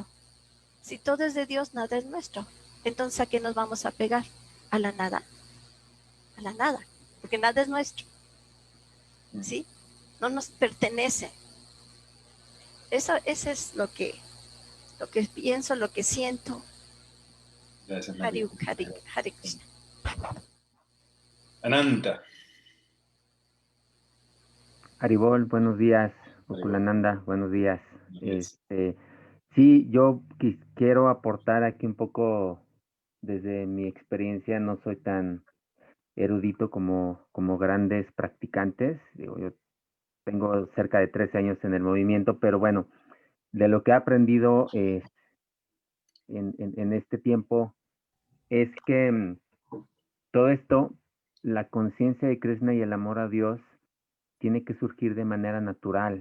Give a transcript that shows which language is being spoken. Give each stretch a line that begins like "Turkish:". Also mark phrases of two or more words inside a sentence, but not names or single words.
Spanish: Si todo es de Dios, nada es nuestro. Entonces, ¿a qué nos vamos a pegar? A la nada, porque nada es nuestro, ¿sí? No nos pertenece. Eso es lo que pienso, lo que siento. Gracias, María.
Sanskrit: Hare Krishna.
Spanish: Ananta. Haribol, buenos días. Gokulananda, buenos días. Yes. Sí, yo quiero aportar aquí un poco desde mi experiencia. No soy tan erudito como grandes practicantes. Digo, yo tengo cerca de 13 años en el movimiento, pero bueno, de lo que he aprendido en este tiempo es que todo esto, la conciencia de Krishna y el amor a Dios, tiene que surgir de manera natural.